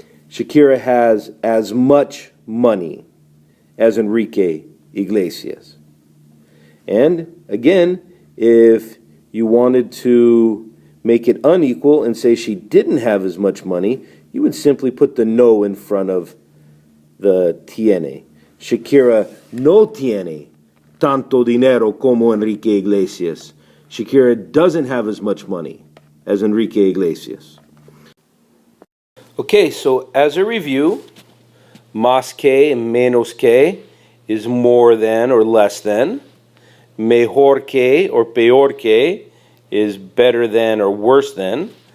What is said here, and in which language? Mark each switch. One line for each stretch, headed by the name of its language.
English: Shakira has as much money as Enrique Iglesias. And again, if you wanted to make it unequal and say she didn't have as much money, you would simply put the no in front of the tiene.
Spanish: Shakira no tiene tanto dinero como Enrique Iglesias.
English: Shakira doesn't have as much money as Enrique Iglesias. Okay, so as a review, más que and menos que is more than or less than. Mejor que or peor que is better than or worse than.